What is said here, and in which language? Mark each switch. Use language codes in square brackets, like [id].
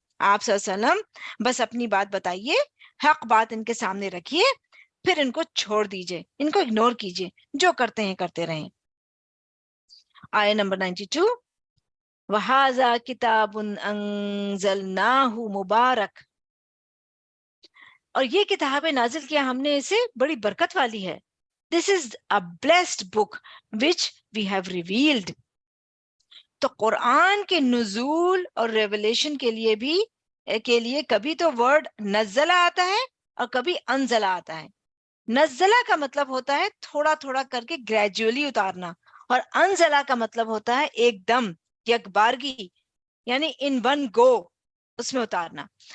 [ur] آپ صلی اللہ علیہ وسلم بس اپنی بات بتائیے, حق بات ان کے سامنے رکھیے, پھر ان کو چھوڑ دیجئے, ان کو اگنور کیجئے, جو کرتے ہیں کرتے رہیں. آیت نمبر 92, [ar] وَهَذَا كِتَابٌ أَنزَلْنَاهُ مُبَارَكٌ, [ur] اور یہ کتاب نازل کیا ہم نے اسے بڑی برکت والی ہے. [en] This is a blessed book which we have revealed. [ur] تو قرآن کے نزول اور ریولیشن کے لیے کبھی تو ورڈ نزلہ آتا ہے اور کبھی انزلہ آتا ہے. نزلہ کا مطلب ہوتا ہے تھوڑا تھوڑا کر کے گریجولی اتارنا, اور انزلہ کا مطلب ہوتا ہے ایک دم یک بارگی, یعنی [en] in one go [ur] اس میں اتارنا.